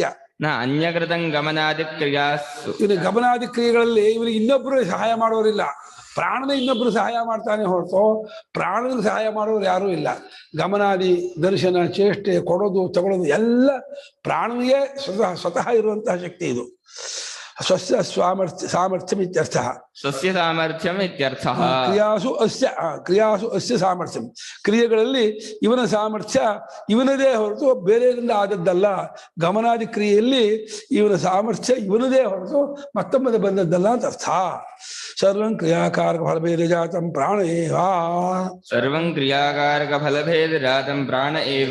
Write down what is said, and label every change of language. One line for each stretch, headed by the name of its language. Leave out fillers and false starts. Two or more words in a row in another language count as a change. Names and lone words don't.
Sanskrit: ನ ಅನ್ಯಕೃತಂ ಗಮನಾದಿ ಕ್ರಿಯಾಸು.
Kannada: ಇವನು ಗಮನಾದಿ ಕ್ರಿಯೆಗಳಲ್ಲಿ ಇವನಿಗೆ ಇನ್ನೊಬ್ಬರು ಸಹಾಯ ಮಾಡೋರಿಲ್ಲ. ಪ್ರಾಣನ ಇನ್ನೊಬ್ಬರು ಸಹಾಯ ಮಾಡ್ತಾನೆ ಹೊರತು ಪ್ರಾಣನಿಗೆ ಸಹಾಯ ಮಾಡೋರು ಯಾರೂ ಇಲ್ಲ. ಗಮನಾದಿ ದರ್ಶನ ಚೇಷ್ಟೆ ಕೊಡೋದು ತಗೊಳ್ಳೋದು ಎಲ್ಲ ಪ್ರಾಣನಿಗೆ ಸ್ವತಃ ಇರುವಂತಹ ಶಕ್ತಿ ಇದು.
Sanskrit: ಸ್ವಸ್ಯ ಸಾಮರ್ಥ್ಯಂ ಇತ್ಯರ್ಥ. ಸ್ವಸ್ಯ ಸಾಮರ್ಥ್ಯಂ ಇತ್ಯರ್ಥ. ಕ್ರಿಯಾಸು ಅಸ್ಯ ಸಾಮರ್ಥ್ಯಂ.
Kannada: ಕ್ರಿಯೆಗಳಲ್ಲಿ ಇವನ ಸಾಮರ್ಥ್ಯ ಇವನದೇ ಹೊರತು ಬೇರೆಯವರಿಂದ ಆದದ್ದಲ್ಲ. ಗಮನಾದಿ ಕ್ರಿಯೆಯಲ್ಲಿ ಇವನ ಸಾಮರ್ಥ್ಯ ಇವನದೇ ಹೊರತು ಮತ್ತೊಮ್ಮದ ಬಂದದ್ದಲ್ಲ ಅಂತ ಅರ್ಥ.
Sanskrit: ಸರ್ವಂ ಕ್ರಿಯಾಕಾರಕ ಫಲಭೇದ ಜಾತಂ ಪ್ರಾಣ ಏವ. ಸರ್ವಂ ಕ್ರಿಯಾಕಾರಕ ಫಲಭೇದ ಜಾತಂ ಪ್ರಾಣ ಏವ.